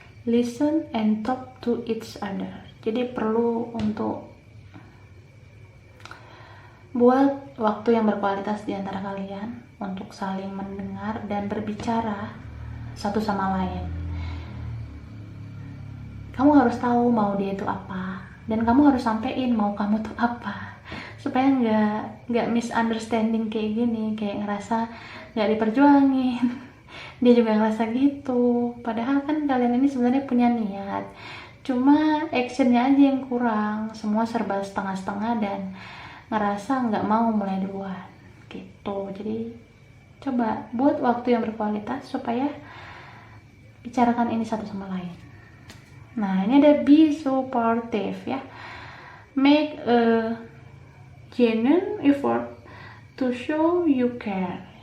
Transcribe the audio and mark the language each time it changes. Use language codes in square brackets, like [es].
[en] Listen and talk to each other. [id] Jadi perlu untuk buat waktu yang berkualitas di antara kalian untuk saling mendengar dan berbicara satu sama lain. Kamu harus tahu mau dia itu apa, dan kamu harus sampein mau kamu tuh apa, supaya nggak misunderstanding kayak gini, kayak ngerasa nggak diperjuangin, dia juga ngerasa gitu. Padahal kan kalian ini sebenarnya punya niat, cuma actionnya aja yang kurang, semua serba setengah-setengah dan ngerasa nggak mau mulai duluan gitu. Jadi coba buat waktu yang berkualitas supaya bicarakan ini satu sama lain. Nah, ini ada [en] be supportive [id] ya. [en] Make a genuine effort to show you care.